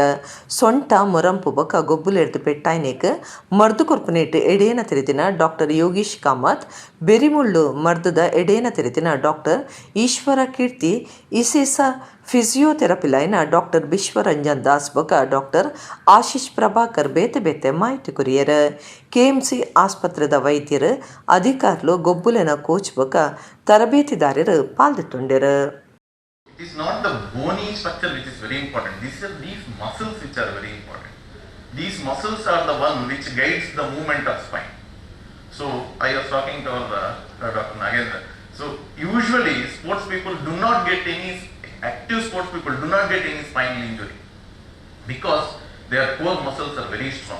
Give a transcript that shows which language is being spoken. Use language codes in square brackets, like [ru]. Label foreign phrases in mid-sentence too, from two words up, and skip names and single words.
[tcy] ಸೊಂಟ ಮೊರಂಪು ಬೊಕ ಗೊಬ್ಬುಲೆಡ್ದು ಪೆಟ್ಟಾಯ್ನೇಕ್ ಮರ್ದು ಕೊರ್ಪುನೇಟ್ ಎಡೇನ ತಿರಿತಿನ ಡಾಕ್ಟರ್ ಯೋಗೀಶ್ ಕಾಮತ್, ಬೆರಿಮುಳ್ಳು ಮರ್ದುದ ಎಡೇನ ತಿರಿತಿನ ಡಾಕ್ಟರ್ ಈಶ್ವರ ಕೀರ್ತಿ, ಇಸೇಸ ಫಿಸಿಯೋಥೆರಪಿ ಲೈನ ಡಾಕ್ಟರ್ ವಿಶ್ವರಂಜನ್ ದಾಸ್ ಬೊಕ ಡಾಕ್ಟರ್ ಆಶೀಶ್ ಪ್ರಭಾಕರ್ ಬೇತೆ ಬೇತೆ ಮಾಹಿತಿ ಕುರಿಯರ. KMC ಆಸ್ಪತ್ರೆದ ವೈದ್ಯರು ಅಧಿಕಾರುలు ಗೊಬ್ಬುಲಿನ ಕೋಚ್ ಬೊಕ ತರಬೇತಿದಾರರು ಪಾಲ್ಗೊಂಡಿರು. [en] It is not the bony structure which is very important. These muscles which are very important. These muscles are the one which guides the movement of spine. So I was talking to Dr. Nagendra. So usually sports people do not get any, active sports people do not get any spinal injury because their core muscles are very strong.